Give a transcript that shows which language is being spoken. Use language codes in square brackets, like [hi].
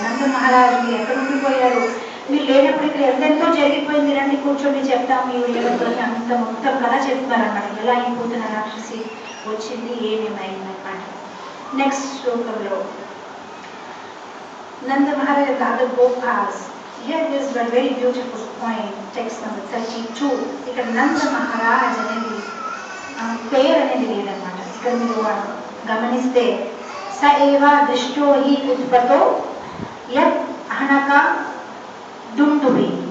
[te] నంద మహారాజు మీరు ఎక్కడ ఉండిపోయారు, మీరు లేనప్పుడు ఇక్కడ ఎంతెంతో జరిగిపోయింది, రండి కూర్చొని చెప్తాం మీరు ఎవరితోని, అంత మొత్తం కథ చెప్తున్నారనమాట. ఎలా ఈ పూతన రాక్షసి వచ్చింది, ఏమేమైందన్నమాట. నెక్స్ట్ శ్లోకంలో [en] Nanda Maharaj and the other Gopas, here is a very beautiful point, text number 32. [te] ఇక్కడ నంద మహారాజ్ అనేది పేరు అనేది లేదన్నమాట. ఇక్కడ మీరు గమనిస్తే [sa] స ఏవ దృష్టో హి ఉత్పతో యత్ అహనక దుందుభి.